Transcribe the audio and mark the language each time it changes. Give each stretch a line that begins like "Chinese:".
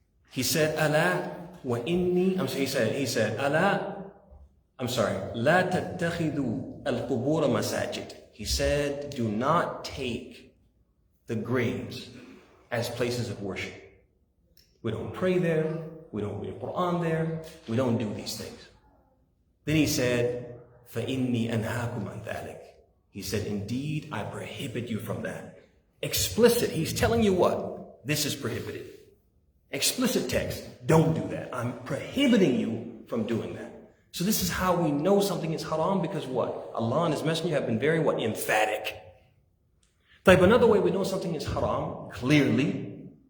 English: He said,
Arabic: Allah wa inni,
English: he said,
Arabic: Allah, la tattakhidu al-qubur masajid.
English: He said, do not take the graves as places of worship. We don't pray there. We don't read Quran there. We don't do these things. Then he said,
Arabic: فَإِنِّي أَنْهَاكُمْ عَنْ ذَلِكَ.
English: He said, indeed, I prohibit you from that. Explicit. He's telling you what? This is prohibited. Explicit text. Don't do that. I'm prohibiting you from doing that. So this is how we know something is haram, because what? Allah and His Messenger have been very what? Emphatic. Type another way we know something is haram, clearly,